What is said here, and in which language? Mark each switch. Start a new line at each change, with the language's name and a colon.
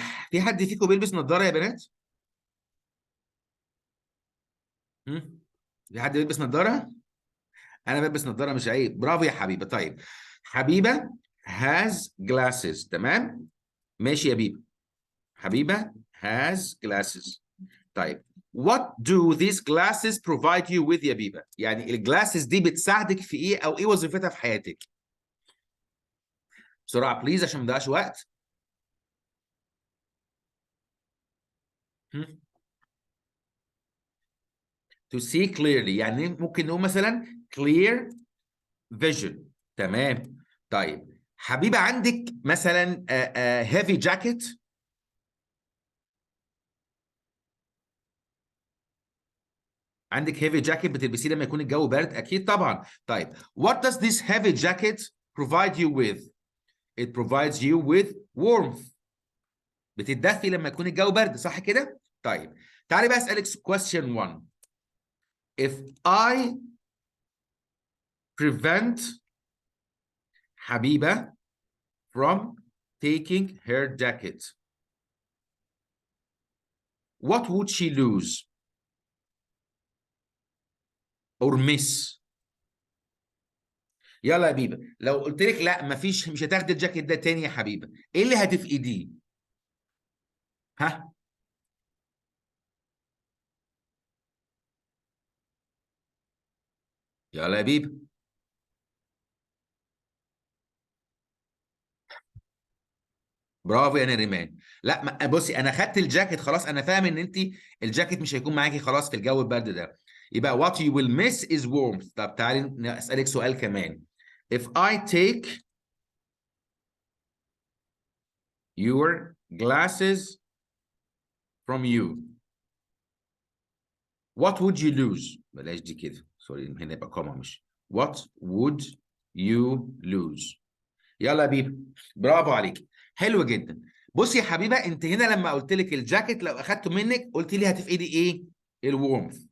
Arabic: في حد فيكم بيلبس نظاره يا بنات؟ في حد بيلبس نظاره؟ انا بلبس نظاره مش عيب. برافو يا حبيبه. طيب حبيبه
English: has glasses
Arabic: تمام؟ ماشي يا بيبه.
English: حبيبه has glasses.
Arabic: طيب
English: what do these glasses provide you with
Arabic: يا بيبه؟ يعني الجلاسز دي بتساعدك في ايه او ايه وظيفتها في حياتك؟ بسرعه بليز عشان ما نضيعش وقت.
English: to see clearly
Arabic: يعني ممكن نقول مثلا
English: clear vision.
Arabic: تمام. طيب حبيبه عندك مثلا heavy jacket؟ عندك heavy jacket بتلبسيه لما يكون الجو برد؟ اكيد طبعا.
English: طيب what does this heavy jacket provide you with؟ it provides you with warmth.
Arabic: بتدفي لما يكون الجو برد صح كده؟ طيب تعالي بقى اسالك question 1.
English: if I prevent حبيبه from taking her jacket what would she lose or miss؟
Arabic: يلا يا بيبه لو قلت لك لا مفيش مش هتاخدي الجاكيت ده تاني يا حبيبه ايه اللي هتفقديه؟ ها؟ يلا يا بيبه. برافو يا نريمان. لا بصي انا خدت الجاكيت خلاص. انا فاهم ان انت الجاكيت مش هيكون معاكي خلاص في الجو البرد ده.
English: يبقى what you will miss is warmth.
Arabic: طب تعالي اسالك سؤال كمان.
English: if I take your glasses from you what would you lose؟
Arabic: بلاش دي كده سوري هنا يبقى كوما مش
English: what would you lose؟
Arabic: يلا يا بيبي برافو عليك. حلو جدا. بصي يا حبيبه انت هنا لما قلت لك الجاكيت لو اخدته منك قلت لي هتفقدي ايه؟ الورمث.